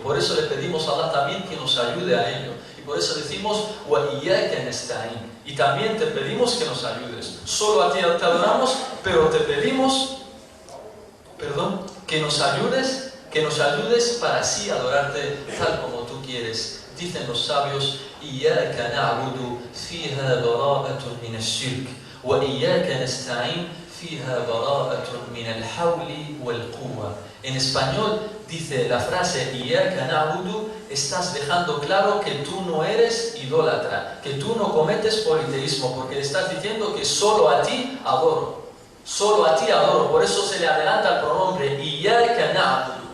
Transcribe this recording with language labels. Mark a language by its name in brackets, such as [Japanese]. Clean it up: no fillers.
[Spanish] Por eso le pedimos a Allah también que nos ayude a ello. Y por eso decimos, [Arabic] وَإِيَّاكَ نَسْتَعِينُ. [Spanish] Y también te pedimos que nos ayudes. Solo a ti te adoramos, pero te pedimos, que nos ayudes para así adorarte tal como tú quieres. Dicen los sabios, [Arabic] إِيَّاكَ نَعْبُدُ فِيهَا بَرَاءَةٌ مِنَ الشِّرْكِ وَإِيَّاكَ نَسْتَعِينُ فِيهَا بَرَاءَةٌ مِنَ الْحَوْلِ وَالْقُوَّةِ. [Spanish] En español dice la frase [Arabic] إِيَّاكَ نَعْبُدُ, [Spanish] estás dejando claro que tú no eres idólatra, que tú no cometes politeísmo, porque le estás diciendo que solo a ti adoro. Solo a ti adoro. Por eso se le adelanta el pronombre [Arabic] إِيَّاكَ نَعْبُدُ.